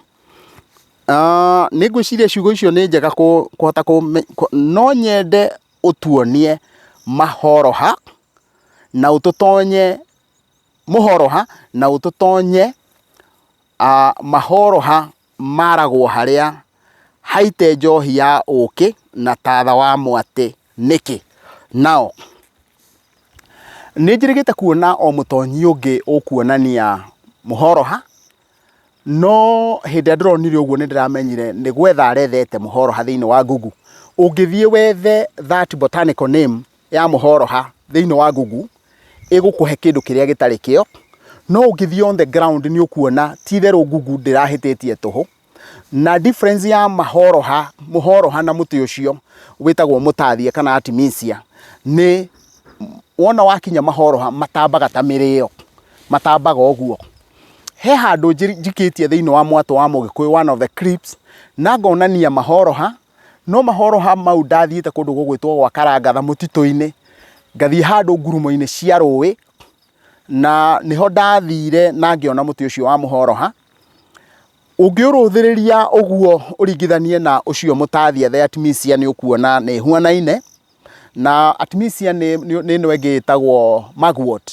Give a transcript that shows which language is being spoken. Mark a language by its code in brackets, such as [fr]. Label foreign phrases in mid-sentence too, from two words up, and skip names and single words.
[ki] Nĩ ngwĩciria ciugo icio nĩ njega kũhota no nyende ũtuonie mahoroha na ũtũtonye mũhoroha na ũtũtonye mahoroha maragwo harĩa haite njohi ya ũkĩ na tatha wa mwatĩ nĩkĩ. Nao nĩ njĩrĩgĩte kuona o mũtonyi ũngĩ ũkuonania mũhoroha, no hĩndĩ ĩrĩa ndĩronire ũguo nĩ ndĩramenyire nĩ gwetha arethete mũhoroha thĩinĩ wa Google. Ũngĩthiĩ wethe [en] that botanical name [ki] ya mũhoroha thĩinĩ wa Google, ĩgũkũhe kĩndũ kĩrĩa gĩtarĩ kĩo, no ũngĩthiĩ [en] on the ground [ki] nĩ ũkuona ti therũ Google ndĩrahĩtĩtie tũhũ. Na difference ya mũhoroha na mũtĩ ũcio wĩtagwo mũtathia kana artemisia nĩ wona wakinya mahoroha matambaga ta mĩrĩo, matambaga ũguo. He handũ njikĩtie thĩinĩ wa mwatũ wa Mũgĩkũyũ, [en] one of the clips, [ki] na ngonania mahoroha, no mahoroha mau ndathiĩte kũndũ gũgwĩtwo gwa Karangatha mũtitũ-inĩ, ngathiĩ handũ ngurumo-inĩ cia rũĩ, na nĩho ndathire na ngĩona mũtĩ ũcio wa mũhoroha. Ũngĩũrũthĩrĩria ũguo ũringithanie na ũcio mũtathia [en] the artemisia [ki] nĩ ũkuona nĩ huanaine, na artemisia nĩ ĩno ĩngĩ ĩtagwo mugwort.